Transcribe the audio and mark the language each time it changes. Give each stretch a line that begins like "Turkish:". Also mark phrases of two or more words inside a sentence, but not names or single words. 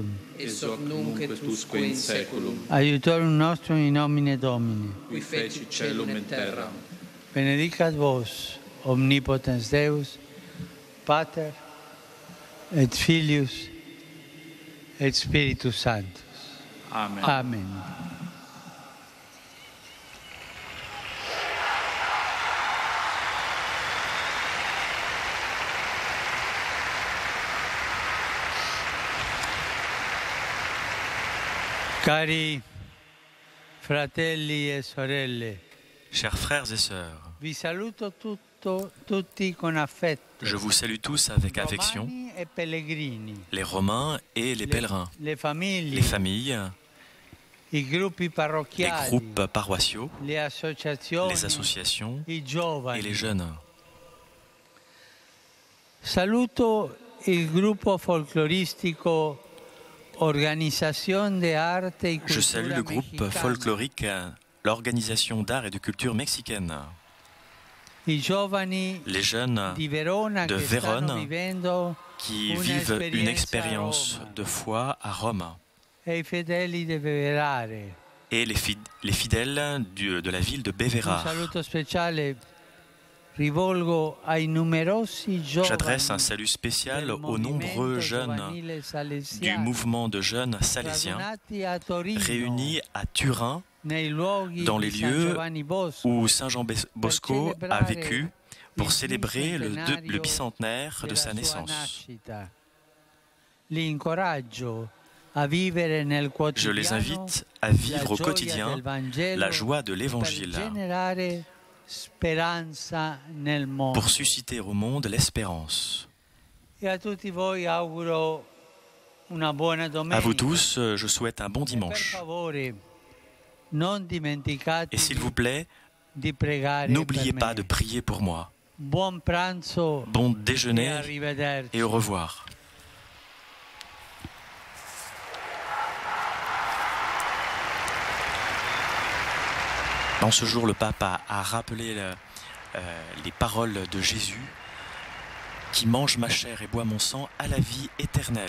Latin: Et hoc nunc et usque in saeculum. Aiutorium nostrum in nomine Domini. Qui feci caelum et terram. Benedicat vos, omnipotens Deus, Pater, et Filius, et Spiritus Sanctus. Amen. Amen.
Italian: Cari fratelli e sorelle,
French: Chers frères et sœurs,
Italian: vi saluto tutti con affetto.
French: je vous salue tous avec affection,
Italian: Romani e pellegrini,
French: les Romains et les pèlerins,
Italian: le famiglie,
French: les familles,
Italian: i gruppi
French: les
Italian: parrocchiali,
French: groupes paroissiaux,
Italian: le associazioni,
French: les associations
Italian: i giovani.
French: et les jeunes.
Italian: Saluto il gruppo folcloristico Organización de Arte y Cultura
French: Je salue le groupe
Italian: Mexicana.
French: folklorique, l'organisation d'art et de culture mexicaine,
Italian: I giovani
French: les jeunes
Italian: di Verona
French: de
Italian: che stanno
French: Vérone
Italian: vivendo
French: qui
Italian: una
French: vivent une
Italian: esperienza
French: expérience
Italian: a Roma.
French: de foi à Rome,
Italian: E i fedeli di Verare.
French: et les fidèles de la ville de
Italian: Un
French: Bévérar.
Italian: saluto speciale rivolgo ai numerosi giovani
French: J'adresse un salut spécial
Italian: del
French: aux nombreux
Italian: movimento
French: jeunes
Italian: giovanile
French: du
Italian: salesiano,
French: mouvement de jeunes salésiens
Italian: radunati a Torino,
French: réunis à Turin,
Italian: nei luoghi
French: dans les
Italian: di San
French: lieux
Italian: Giovanni Bosco,
French: où Saint Jean Bosco a vécu pour célébrer le bicentenaire de sa
Italian: della sua
French: naissance.
Italian: nascita. Li incoraggio a vivere nel
French: Je les
Italian: quotidiano
French: invite à vivre
Italian: la
French: au
Italian: gioia
French: quotidien
Italian: del Vangelo
French: la joie de
Italian: per
French: l'Évangile
Italian: generare speranza nel mondo.
French: pour susciter au monde l'espérance.
Italian: E a tutti voi auguro una buona domenica.
French: À vous tous, je souhaite un bon
Italian: Per
French: dimanche.
Italian: favore, non dimenticate
French: Et s'il vous plaît,
Italian: di pregare
French: n'oubliez
Italian: per
French: pas
Italian: me.
French: de prier pour moi.
Italian: Buon pranzo
French: Bon
Italian: e
French: déjeuner
Italian: arrivederci.
French: et au revoir. En ce jour, le pape a rappelé les paroles de Jésus qui mange ma chair et boit mon sang à la vie éternelle.